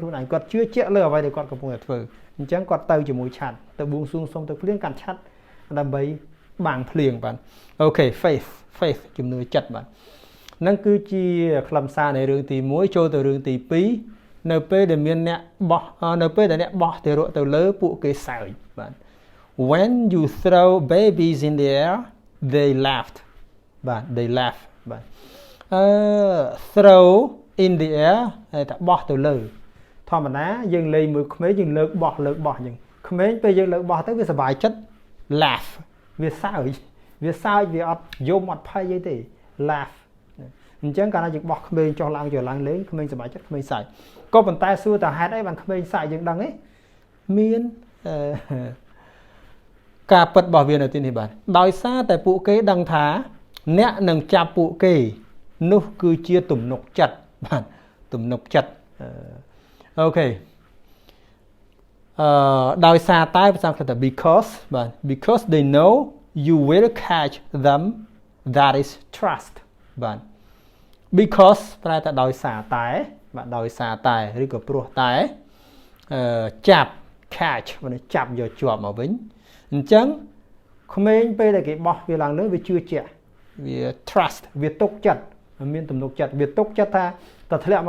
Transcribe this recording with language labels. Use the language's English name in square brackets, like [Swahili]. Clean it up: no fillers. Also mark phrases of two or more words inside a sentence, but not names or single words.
[Khmer] ខ្លួនឯងគាត់ជឿជាក់លើអ្វីដែលគាត់កំពុងតែធ្វើអញ្ចឹងគាត់ទៅជាមួយឆាត់ទៅបួងសួងសុំទៅភ្លៀងកាន់ឆាត់ដើម្បីបាំងភ្លៀងបាទអូខេ faith ជំនឿចិត្តបាទនឹងគឺជាខ្លឹមសារនៃរឿងទី1ចូលទៅរឿងទី2នៅពេលដែលមានអ្នកបោះនៅពេលដែលអ្នកបោះទារកទៅលើពួកគេសើចបាទ [English] when you throw babies in the air they laughed [Khmer] បាទ [English] they laugh [Khmer] បាទ [English] throw in the air [Khmer] តែបោះទៅលើធម្មតាយើងលេងមើលក្មេងយើងលើកបោះអញ្ចឹងក្មេងពេលយើងលើកបោះទៅវាសប្បាយចិត្ត laugh វាសើចវាអត់យំអត់ភ័យអីទេ laugh អញ្ចឹងកាលណាយើងបោះក្មេងចុះឡើងលេងក្មេងសប្បាយចិត្តក្មេងសើចក៏ប៉ុន្តែសួរតើហេតុអីបានក្មេងសើចយើងដឹងទេមាន ការពិតរបស់វានៅទីនេះបាទដោយសារតែពួកគេដឹងថាអ្នកនឹងចាប់ពួកគេនោះគឺជាទំនុកចិត្តបាទទំនុកចិត្តអូខេ ដោយសារតែភាសាអង់គ្លេសថា [English] because they know you will catch them that is trust [Khmer] បាទ because ប្រែថាដោយសារតែបាទដោយសារតែឬក៏ព្រោះតែចាប់ catch মানেចាប់យកជាប់មក វិញអញ្ចឹងក្មេងពេលដែលគេបោះវាឡើងលើវាជឿជាក់វា trust វាទុកចិត្តមានទំនុកចិត្តវាទុកចិត្តថាតើធ្លាក់មក